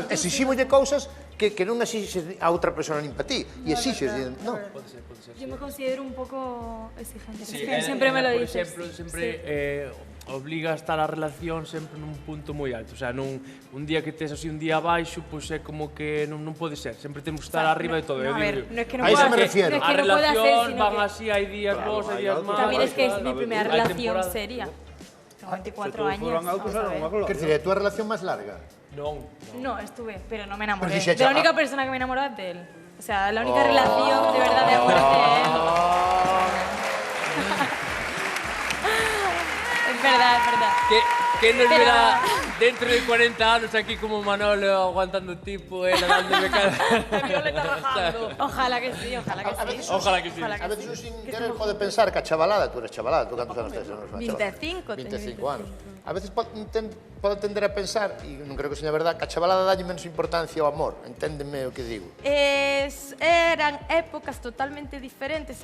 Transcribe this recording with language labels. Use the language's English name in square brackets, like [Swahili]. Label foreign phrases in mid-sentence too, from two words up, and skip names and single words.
[Galician] Exixímoslle cousas que non exixes a outra persona nin para ti, e exixes, non? [Spanish] Yo me considero un poco exigente. Sí, Siempre me lo dices. [Galician] Por exemplo, sempre obliga a estar a relación sempre nun punto moi alto. O sea, un día que tes así un día abaixo, pois é como que non pode ser. Sempre temos que estar arriba de todo. [Spanish] No, a ver, no es que no A eso pueda me ser, refiero. no es que no pueda ser, [Galician] relación [Spanish] sino [Galician] van [Spanish] que [Galician] así, hai días bons, hai días malos. [Spanish] también es que es mi primera [Galician] Hay [Spanish] relación [Galician] temporadas. [Spanish] seria. Tengo 24 [Galician] Todos [Spanish] años. [Galician] foran altos, [Spanish] vamos a [Galician] era [Spanish] ver. [Galician] unha gloria. Quer dizer, é a túa relación máis larga? Non. [Spanish] No, estuve, pero no me enamoré. [Galician] Pero si se [Spanish] De la [Galician] echa- [Spanish] única persona que me enamoró es de él. O sea, la única relación de verdad de amor es de él. Es verdad, es verdad. [Galician] Que nos [Spanish] Pero- [Galician] verá dentro de 40 anos aquí como Manolo aguantando tipo, dándome cara. [Spanish] Violeta rajando. Ojalá que sí, ojalá que sí. Ojalá que sí. Ojalá [Galician] A [Spanish] que [Galician] veces [Spanish] sí. [Galician] un sin querer pode pensar que a chavalada, [Spanish] tú eres chavalada, [Galician] tú cantos anos tes? 25, 25 anos. A veces pode tender a pensar, e non creo que seña verdad, que a chavalada dalle menos importancia ao amor. Enténdeme o que digo. Eran épocas totalmente diferentes.